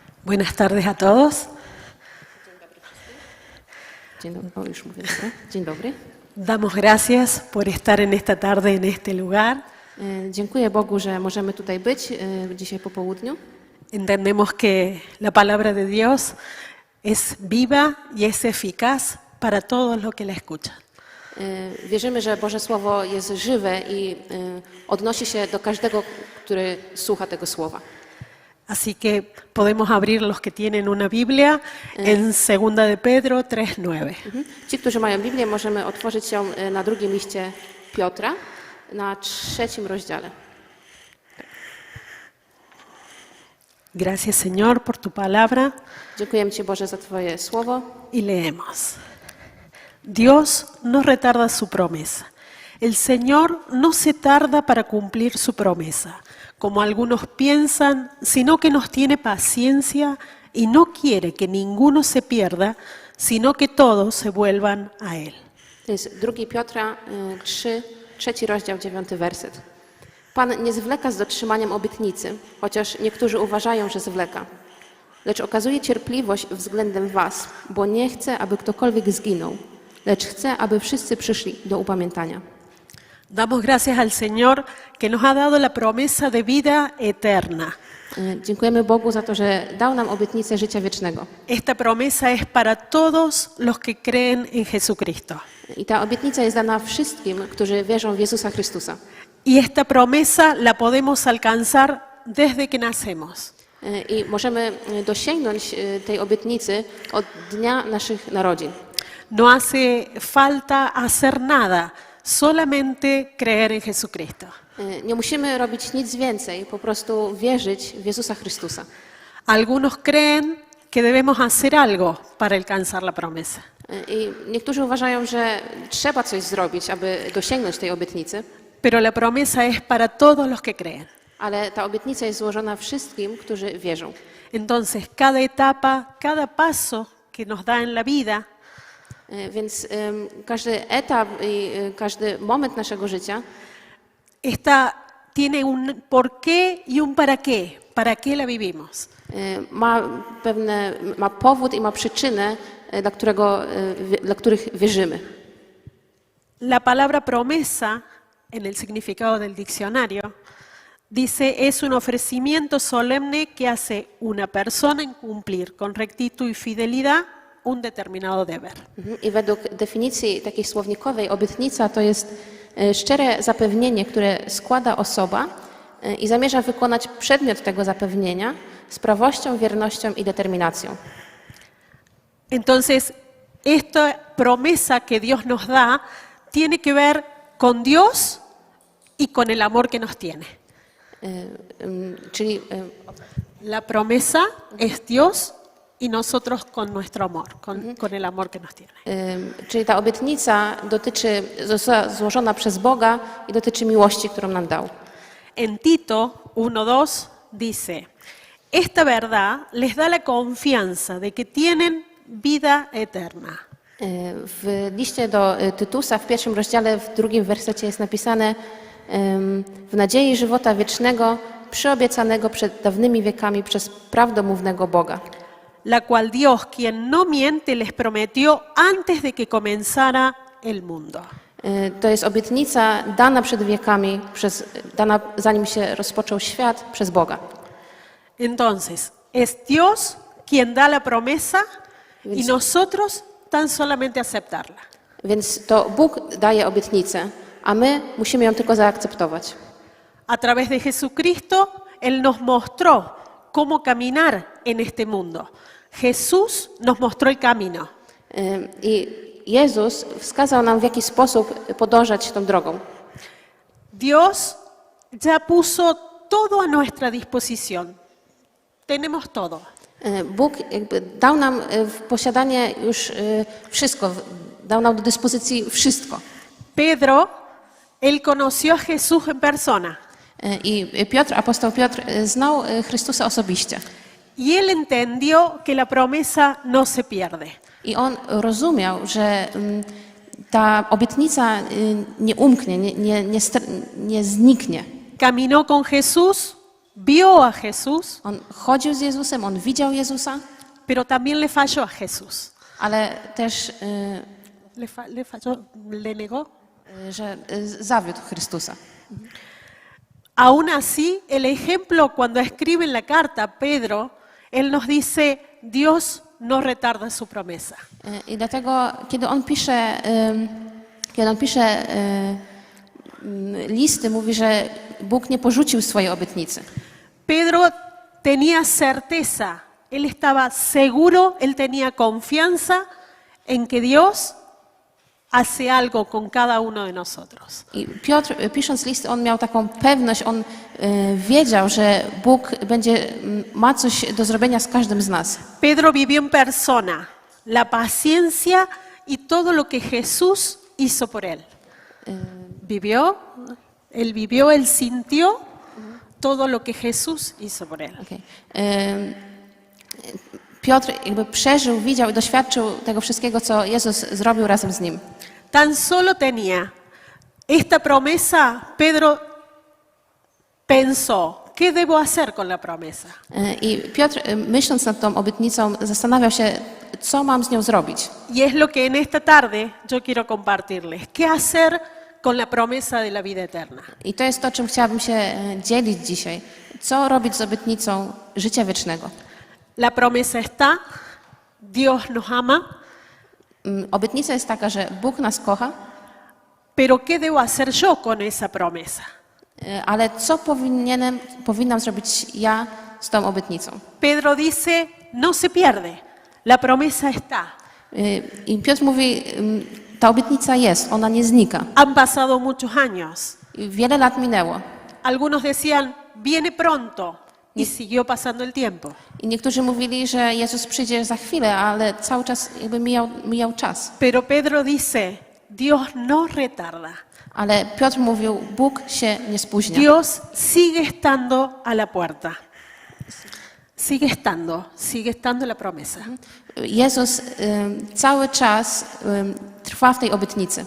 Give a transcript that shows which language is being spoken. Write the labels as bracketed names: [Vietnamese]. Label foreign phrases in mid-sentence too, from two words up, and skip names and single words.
[Spanish] Buenas tardes a todos. [Polish] Dzień dobry. O, już mówię, dobra. Dzień dobry. [Spanish] Damos gracias por estar en esta tarde en este lugar. [Polish] Dziękuję Bogu, że możemy tutaj być dzisiaj po południu. [Spanish] Entendemos que la palabra de Dios es viva y es eficaz para todos los que la escuchan. [Polish] Wierzymy, że Boże Słowo jest żywe i odnosi się do każdego, który słucha tego słowa. [Spanish] Así que podemos abrir los que tienen una Biblia en 2 de Pedro 3:9. [Polish] Ci, którzy mają Biblię, możemy otworzyć ją na drugim liście Piotra, na 3 rozdziale. [Spanish] Gracias, Señor, por tu palabra. [Polish] Dziękujemy Ci, Boże, za Twoje słowo. [Spanish] Y leemos. Dios no retarda su promesa. El Señor no se tarda para cumplir su promesa, como algunos piensan, sino que nos tiene paciencia y no quiere que ninguno se pierda, sino que todos se vuelvan a Él. [Polish] To jest 2 Piotra 3 rozdział, 9 werset. Pan nie zwleka z dotrzymaniem obietnicy, chociaż niektórzy uważają, że zwleka. Lecz okazuje cierpliwość względem was, bo nie chce, aby ktokolwiek zginął, lecz chce, aby wszyscy przyszli do upamiętania. [Spanish] Damos gracias al Señor que nos ha dado la promesa de vida eterna. [Polish] Dziękujemy Bogu za to, że dał nam obietnicę życia wiecznego. [Spanish] Esta promesa es para todos los que creen en Jesucristo. [Polish] I ta obietnica jest dana wszystkim, którzy wierzą w Jezusa Chrystusa. [Spanish] Y esta promesa la podemos alcanzar desde que nacemos. [Polish] I możemy dosięgnąć tej obietnicy od dnia naszych narodzin. [Spanish] No hace falta hacer nada, solamente creer en Jesucristo. [Polish] Nie musimy robić nic więcej, po prostu wierzyć w Jezusa Chrystusa. [Spanish] Algunos creen que debemos hacer algo para alcanzar la promesa. [Polish] I niektórzy uważają, że trzeba coś zrobić, aby dosięgnąć tej obietnicy, [Spanish] Pero la promesa es para todos los que creen. [Polish] ale ta obietnica jest złożona wszystkim, którzy wierzą. [Spanish] Entonces, cada etapa, cada paso que nos da en la vida [Polish] Więc każdy etap i każdy moment naszego życia [Spanish] tiene un porqué y un para qué. ¿Para qué la vivimos? [Polish] ma powód i ma przyczynę, dla których wierzymy. [Spanish] La palabra promesa, en el significado del diccionario, dice es un ofrecimiento solemne que hace una persona en cumplir con rectitud y fidelidad un determinado deber. [Polish] I według definicji takiej słownikowej obietnica to jest szczere zapewnienie, które składa osoba i zamierza wykonać przedmiot tego zapewnienia z prawością, wiernością i determinacją. [Spanish] Entonces, esta promesa que Dios nos da tiene que ver con Dios y con el amor que nos tiene. [Polish] Czyli [Spanish] La promesa es Dios y nosotros con nuestro amor, con el amor que nos tiene. [Polish] czyli ta obietnica została złożona przez Boga i dotyczy miłości, którą nam dał. [Spanish] En Tito 1:2 dice, esta verdad les da la confianza de que tienen vida eterna. [Polish] W liście do Tytusa w 1 rozdziale, w 2 wersecie jest napisane w nadziei żywota wiecznego, przyobiecanego przed dawnymi wiekami przez prawdomównego Boga. [Spanish] La cual Dios, quien no miente, les prometió antes de que comenzara el mundo. [Polish] To jest obietnica dana przed wiekami, dana zanim się rozpoczął świat przez Boga. [Spanish] Entonces, es Dios quien da la promesa y nosotros tan solamente aceptarla. [Polish] Więc to Bóg daje obietnicę, a my musimy ją tylko zaakceptować. [Spanish] A través de Jesucristo, Él nos mostró cómo caminar en este mundo. Jesús nos mostró el camino. [Polish] I Jezus wskazał nam, w jaki sposób podążać tą drogą. [Spanish] Dios ya puso todo a nuestra disposición. Tenemos todo. [Polish] Bóg dał nam w posiadanie już wszystko, dał nam do dyspozycji wszystko. [Spanish] Pedro, él conoció a Jesús en persona. [Polish] I apostoł Piotr znał Chrystusa osobiście. [Spanish] Y él entendió que la promesa no se pierde. [Polish] I on rozumiał, że ta obietnica nie umknie, nie zniknie. [Spanish] Caminó con Jesús, vio a Jesús, [Polish] On chodził z Jezusem, on widział Jezusa, [Spanish] pero también le falló a Jesús. [Polish] ale też, [Spanish] Le falló, le negó. [Polish] że zawiódł Chrystusa. [Spanish] Aún así, el ejemplo cuando escribe en la carta Pedro, él nos dice, Dios no retarda su promesa. [Polish] I dlatego, kiedy on pisze listy, mówi, że Bóg nie porzucił swojej obietnicy. [Spanish] Pedro tenía certeza, él estaba seguro, él tenía confianza en que Dios hace algo con cada uno de nosotros. [Polish] I Piotr, pisząc listy, on miał taką pewność, on wiedział, że Bóg ma coś do zrobienia z każdym z nas. [Spanish] Pedro vivió en persona la paciencia y todo lo que Jesús hizo por él. Vivió, él sintió todo lo que Jesús hizo por él. Okay. [Polish] Piotr jakby przeżył, widział i doświadczył tego wszystkiego, co Jezus zrobił razem z nim. [Spanish] Tan solo tenía esta promesa, Pedro pensó, ¿qué debo hacer con la promesa? [Polish] I Piotr, myśląc nad tą obietnicą, zastanawiał się, co mam z nią zrobić. [Spanish] Y es lo que en esta tarde yo quiero compartirles. ¿Qué hacer con la promesa de la vida eterna? [Polish] I to jest to, czym chciałabym się dzielić dzisiaj. Co robić z obietnicą życia wiecznego? [Spanish] La promesa está, Dios nos ama, [Polish] Obietnica jest taka, że Bóg nas kocha, [Spanish] pero ¿qué debo hacer yo con esa promesa? [Polish] ale co powinnam zrobić ja z tą obietnicą? [Spanish] Pedro dice, no se pierde, la promesa está. [Polish] I Piotr mówi, ta obietnica jest, ona nie znika. [Spanish] Han pasado muchos años. [Polish] I wiele lat minęło. [Spanish] Algunos decían, viene pronto, y siguió pasando el tiempo. [Polish] I niektórzy mówili, że Jezus przyjdzie za chwilę, ale cały czas jakby mijał czas. [Spanish] Pero Pedro dice, Dios no retarda. [Polish] Ale Piotr mówił, Bóg się nie spóźnia. [Spanish] Dios sigue estando a la puerta. Sigue estando la promesa. [Polish] Jezus cały czas trwa w tej obietnicy.